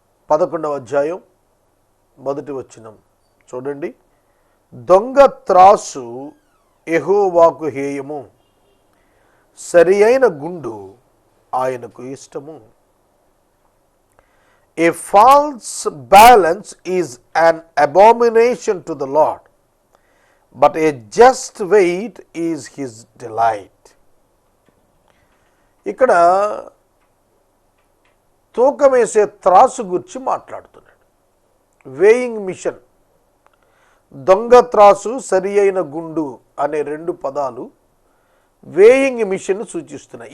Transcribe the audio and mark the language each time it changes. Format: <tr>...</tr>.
<te>11వ అధ్యాయం 1వ వచనం చూడండి. దొంగ త్రాసు యెహోవాకు హేయము, సరి అయిన గుండు ఆయనకు ఇష్టము.</te> <en>A false balance is an abomination to the Lord, but a just weight is his delight.</en> <te>ఇక్కడ తూకం వేసే త్రాసు గురించి మాట్లాడుతున్నాడు. వేయింగ్ మిషన్, దొంగ త్రాసు, సరి అయిన గుండు అనే 2 పదాలు వేయింగ్ మిషన్ సూచిస్తున్నాయి.</te>